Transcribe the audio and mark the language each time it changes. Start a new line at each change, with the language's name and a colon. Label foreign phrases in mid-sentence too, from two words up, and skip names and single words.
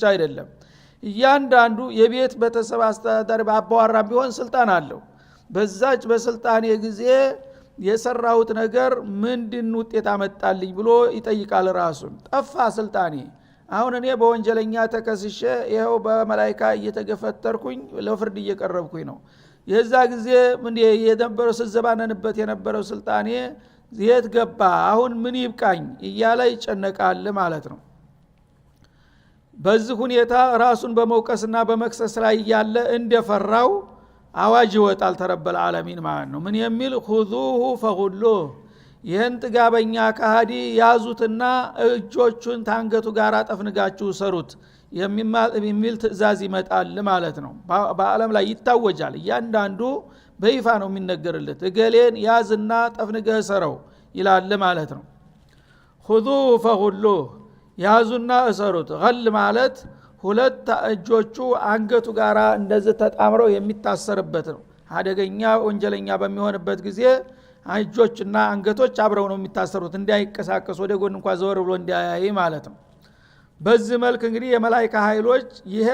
Amharic: አይደለም እያንዳንዱ የቤት ቤተሰብ አስተዳዳሪ አባወራ ቢሆን ስልጣን አለው በዛች በስልጣን የጊዜ የሰራውት ነገር ምንድን ውጤት አመጣልኝ ብሎ ይጠይቃል ራሱን ጠፋ ስልጣኔ አሁን እኔ በወንጀለኛ ተከስሼ ይሄው በመላእክት እየተገፈተርኩኝ ለፍርድ እየቀረብኩኝ ነው የዛ ጊዜ ምን የነበረው ስዘባነንበት የነበረው ስልጣኔ የት ገባ አሁን ምን ይብቃኝ እያለ ይጨነቃል ማለት ነው በዚህ ሁኔታ ራሱን በመውቀስና በመክሰስ ላይ ያለ እንደፈራው አዋጅ ይወጣል
Arabic: رب العالمين
Amharic: ማለት ነው ምን የሚል
Arabic: خذوه فغلوه
Amharic: ይህን ጥጋበኛ ከሃዲ ያዙትና እጆቹን ታንገቱ ጋር አጠፍንጋችሁ ሰሩት የሚል ትእዛዝ ይመጣል ማለት ነው በአለም ላይ ይታወጃል እያንዳንዱ በይፋ ነው የሚነገርለት እገሌን ያዝና ጠፍንገህ ሰረው ይላል ማለት ነው
Arabic: خذوه فغلوه
Amharic: ያዙና እሰሩት ገል ማለት ሁለት እጆቹ አንገቱ ጋራ እንደዚህ ተጣምረው የሚታሰርበት ነው አደገኛ ወንጀለኛ በሚሆንበት ጊዜ እጆችና አንገቶች አብረው ነው የሚታሰሩት እንዳይቀሳቀስ ወደ ጎን እንኳን ዘወር ብሎ እንዳያይ ማለት ነው በዚህ መልክ እንግዲህ የመላእክት ኃይሎች ይሄ